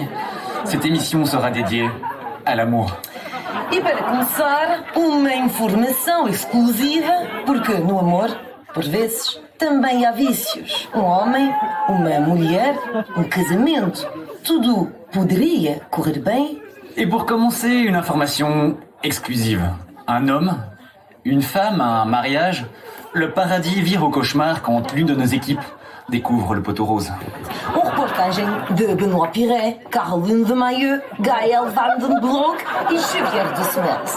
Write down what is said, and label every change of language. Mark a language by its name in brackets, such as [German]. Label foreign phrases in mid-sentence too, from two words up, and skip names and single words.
[French] Cette émission sera dédiée à l'amour. [Portuguese] E para começar, uma informação exclusiva, porque no amor, por vezes, também há vícios. Um homem, uma mulher, um casamento, tudo poderia correr bem. [French] Et pour commencer, une information exclusive. Un homme, une femme, un mariage, le paradis vire au cauchemar quand l'une de nos équipes découvre le poteau rose. [Portuguese] Reportagem de Benoît Piret, Caroline de Mailleux, Gaël Van den Broek et Xavier de Smets.